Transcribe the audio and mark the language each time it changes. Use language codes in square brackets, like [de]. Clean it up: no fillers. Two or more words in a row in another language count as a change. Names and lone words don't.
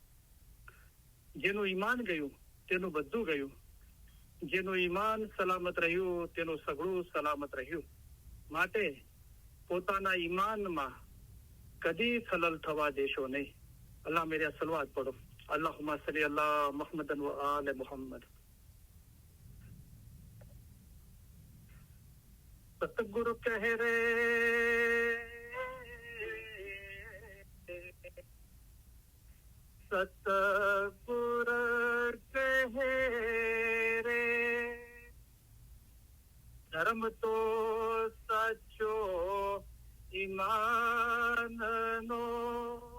[gu] જેનું ઈમાન ગયું તેનું બધું ગયું જેનું ઈમાન સલામત રહ્યું તેનું સગળું સલામત રહ્યું માટે પોતાના ઈમાનમાં કદી ખલલ થવા દેશો નહીં [ur] اللہ میرا صلوات پڑھو [ar] اللهم صل على محمد وآل محمد [gu] સતગુરુ કહ રે સતગુરુ કહ રે ધર્મ તો સચો ઈમાન નો